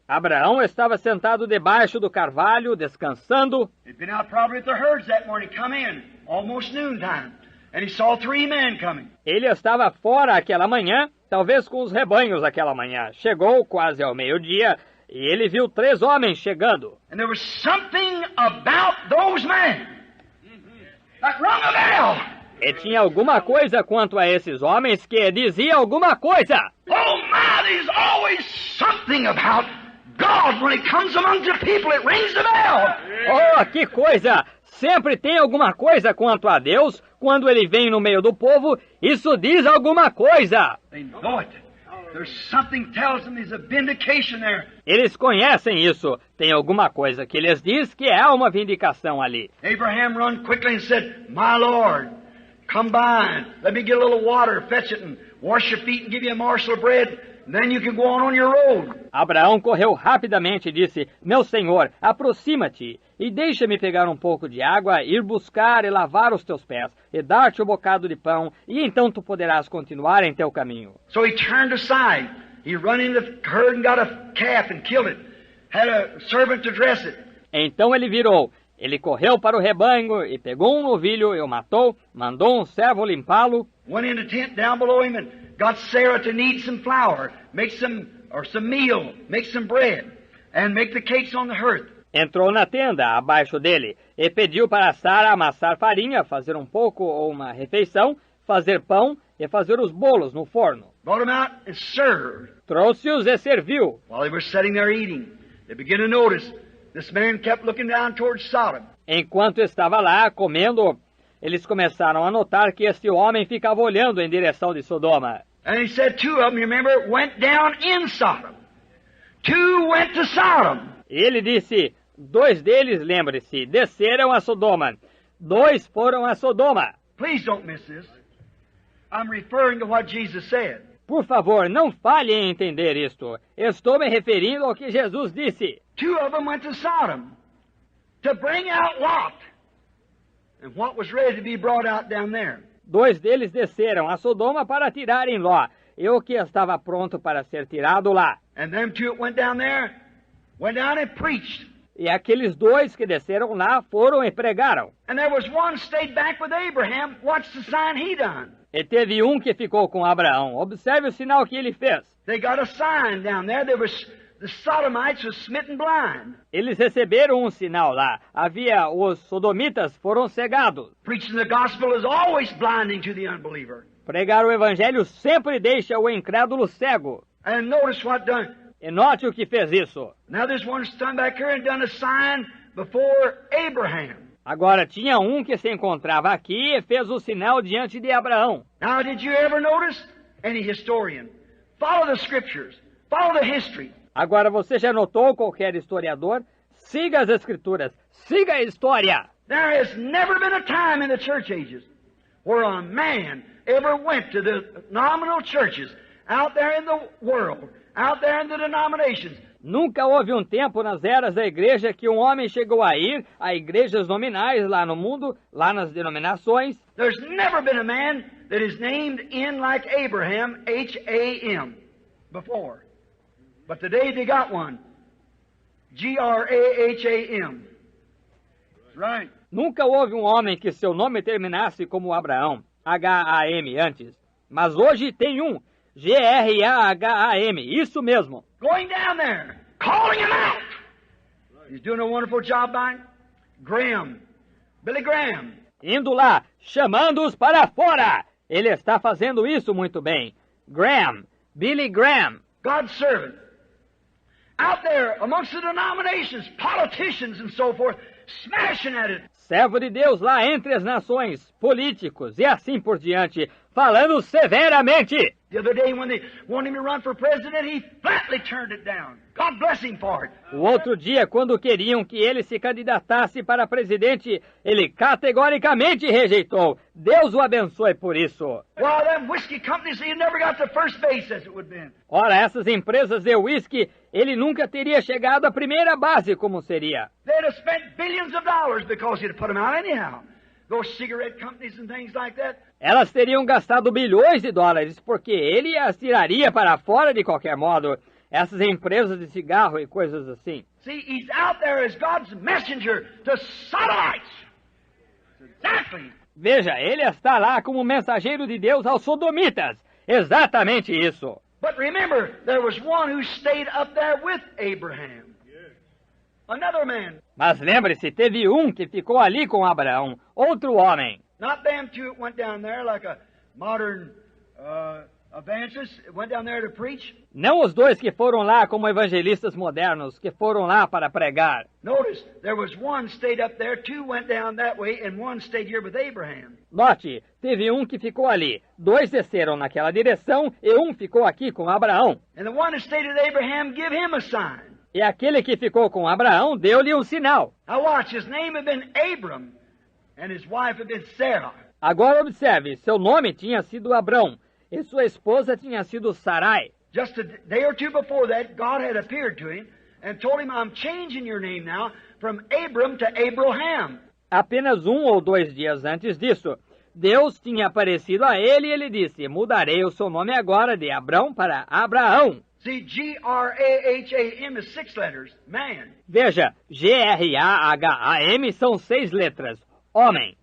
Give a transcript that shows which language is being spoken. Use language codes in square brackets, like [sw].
[pt] Abraão estava sentado debaixo do carvalho, descansando. [en] He'd been out probably with the herds that morning, come in, almost noontime, and he saw 3 men coming. [pt] Ele estava fora aquela manhã, talvez com os rebanhos aquela manhã. Chegou quase ao meio-dia e ele viu 3 homens chegando. [en] And there was something about those men that rung a bell. [pt] E tinha alguma coisa quanto a esses homens que dizia alguma coisa. [en] Oh my, there's always something about God when it comes among the people. It rings the bell. [pt] Oh, que coisa! Sempre tem alguma coisa quanto a Deus. Quando ele vem no meio do povo, isso diz alguma coisa. [en] They know it. There's something tells them there's a vindication there. [pt] Eles conhecem isso. Tem alguma coisa que lhes diz que há uma vindicação ali. [en] Abraham run quickly and said, My Lord, come by and let me get a little water, fetch it and wash your feet and give you a morsel of bread. Then you can go on your road. [pt] Abraão correu rapidamente e disse, Meu senhor, aproxima-te e deixa-me pegar um pouco de água, ir buscar e lavar os teus pés, e dar-te um bocado de pão, e então tu poderás continuar em teu caminho. [en] So he turned aside. He run into the herd and got a calf and killed it. Had a servant to dress it. [pt] Então ele virou. Ele correu para o rebanho e pegou um novilho e o matou, mandou um servo limpá-lo. [en] Went in the tent down below him and got Sarah to knead some flour, make some meal, make some bread, and make the cakes on the hearth. [pt] Entrou na tenda abaixo dele e pediu para Sara amassar farinha, fazer um pouco ou uma refeição, fazer pão e fazer os bolos no forno. [en] Brought him out and served. [pt] Trouxe-os e serviu. [en] While they were sitting there eating, they began to notice this man kept looking down towards Sodom. [pt] Enquanto estava lá comendo, eles começaram a notar que este homem ficava olhando em direção de Sodoma. [en] And he said two of them, you remember, went down in Sodom. Two went to Sodom. [pt] E ele disse, 2 deles, lembre-se, desceram a Sodoma. 2 foram a Sodoma. [en] Please don't miss this. I'm referring to what Jesus said. [pt] Por favor, não falhe em entender isto. Estou me referindo ao que Jesus disse. [en] 2 of them went to Sodom to bring out Lot and what was ready to be brought out down there. [pt] 2 deles desceram a Sodoma para tirarem Ló, e o que estava pronto para ser tirado lá. [en] And them 2 that went down there, went down and preached. [pt] E aqueles 2 que desceram lá foram e pregaram. [en] And there was one stayed back with Abraham. Watch the sign he done. [pt] E teve um que ficou com Abraão. Observe o sinal que ele fez. [en] They got a sign down there. The Sodomites was smitten blind. [pt] Eles receberam um sinal lá. Os sodomitas foram cegados. [en] Preaching the gospel is always blinding to the unbeliever. [pt] Pregar o evangelho sempre deixa o incrédulo cego. [en] And notice what done. [pt] E note o que fez isso. [en] Now there's one stand back here and done a sign before Abraham. [pt] Agora tinha um que se encontrava aqui e fez o sinal diante de Abraão. [en] Now did you ever notice? Any historian. Follow the scriptures. Follow the history. [pt] Agora você já notou, qualquer historiador? Siga as escrituras. Siga a história. [en] There has never been a time in the church ages where a man ever went to the nominal churches out there in the world, out there in the denominations. [pt] Nunca houve um tempo nas eras da igreja que um homem chegou a ir a igrejas nominais lá no mundo, lá nas denominações. [en] There's never been a man that is named in like Abraham, H-A-M, before. But today they got one, G-R-A-H-A-M. That's right. [pt] Nunca houve um homem que seu nome terminasse como Abraão, H-A-M antes. Mas hoje tem um, G-R-A-H-A-M, isso mesmo. [en] Going down there, calling him out. He's doing a wonderful job by Graham, Billy Graham. [pt] Indo lá, chamando-os para fora. Ele está fazendo isso muito bem. [en] Graham, Billy Graham. God's servant. Out there amongst the denominations, politicians and so forth, smashing at it. [pt] Servo de Deus lá entre as nações, políticos e assim por diante, falando severamente. [en] The other day when they wanted him to run for president, he flatly turned it down. God bless him for it. [pt] O outro dia, quando queriam que ele se candidatasse para presidente, ele categoricamente rejeitou. Deus o abençoe por isso. [en] Well, them whiskey companies, he never got to first base as it would have been. [pt] Ora, essas empresas de uísque, ele nunca teria chegado à primeira base como seria. [en] They'd have spent billions of dollars because he'd have put them out anyhow. Those cigarette companies and things like that. [pt] Elas teriam gastado bilhões de dólares, porque ele as tiraria para fora de qualquer modo. Essas empresas de cigarro e coisas assim. [en] See, he's out there as God's messenger to Sodomites. Exactly. [pt] Veja, ele está lá como mensageiro de Deus aos sodomitas. Exatamente isso. [en] But remember, there was one who stayed up there with Abraham. Another man. [pt] Mas lembre-se, teve um que ficou ali com Abraão, outro homem. [en] Not them two that went down there like a modern evangelists went down there to preach. [pt] Não os dois que foram lá como evangelistas modernos, que foram lá para pregar. [en] Notice, there was one stayed up there, two went down that way, and one stayed here with Abraham. [pt] Note, teve um que ficou ali, dois desceram naquela direção e um ficou aqui com Abraão. [en] And the one that stayed with Abraham, give him a sign. [pt] E aquele que ficou com Abraão deu-lhe um sinal. [en] Now watch, his name had been Abram, and his wife had been Sarah. [pt] Agora observe, seu nome tinha sido Abrão e sua esposa tinha sido Sarai. [en] Just a day or two before that, God had appeared to him and told him, I'm changing your name now from Abram to Abraham. [pt] Apenas 1 ou 2 dias antes disso, Deus tinha aparecido a ele e ele disse, mudarei o seu nome agora de Abrão para Abraão. [en] See, G-R-A-H-A-M is 6 letters, man. [pt] Veja, G-R-A-H-A-M são 6 letras, homem.